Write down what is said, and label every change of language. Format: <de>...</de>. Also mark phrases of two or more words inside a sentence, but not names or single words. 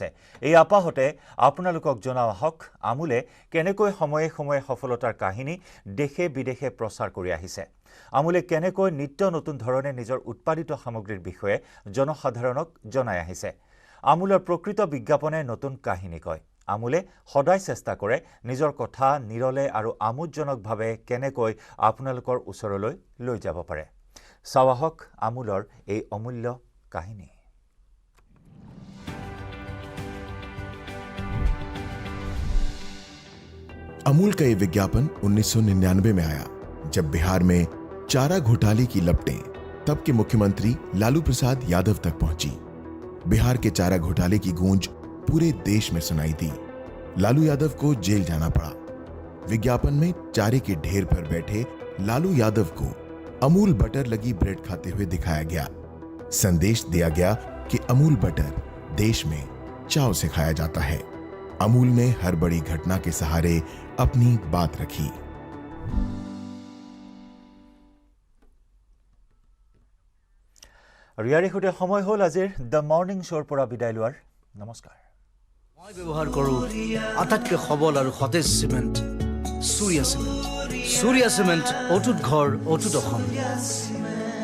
<as>এই আপাহতে আপোনালোকক জনাও আহক আমুলে কেনেকৈ সময়ে সময়ে সফলতাৰ কাহিনী দেশে বিদেশে প্ৰচাৰ কৰি আহিছে আমুলে কেনেকৈ নিত্য নতুন ধৰণে নিজৰ উৎপাদিত সামগ্ৰীৰ বিষয়ে জনসাধাৰণক জনাই আহিছে আমুলৰ প্ৰকৃত বিজ্ঞাপনে নতুন কাহিনী কয় আমুলে সদায় চেষ্টা কৰে নিজৰ কথা নিৰলে আৰু আমোদজনকভাৱে কেনেকৈ আপোনালোকৰ ওচৰলৈ লৈ যাব পাৰে চাওঁ আহক আমুলৰ এই অমূল্য কাহিনী</as> <hi>अमूल का ये विज्ञापन 1999 में आया जब बिहार में चारा घोटाले की लपटें तब के मुख्यमंत्री लालू प्रसाद यादव तक पहुंची बिहार के चारा घोटाले की गूंज पूरे देश में सुनाई दी लालू यादव को जेल जाना पड़ा विज्ञापन में चारे के ढेर पर बैठे लालू यादव को अमूल बटर लगी ब्रेड खाते हुए दिखाया गया संदेश दिया गया कि अमूल बटर देश में चाव से खाया जाता है अमूल ने हर बड़ी घटना के सहारे अपनी बात रखी</hi> <as>ইয়াৰে সৈতে সময় হ'ল আজিৰ দ্য মৰ্ণিং শ্ব'ৰ পৰা বিদায় লোৱাৰ নমস্কাৰ মই ব্যৱহাৰ কৰোঁ আটাইতকৈ সবল আৰু সতেজ চিমেণ্ট চুৰিয়া চিমেণ্ট অটুট ঘৰ অটুট অসম</as>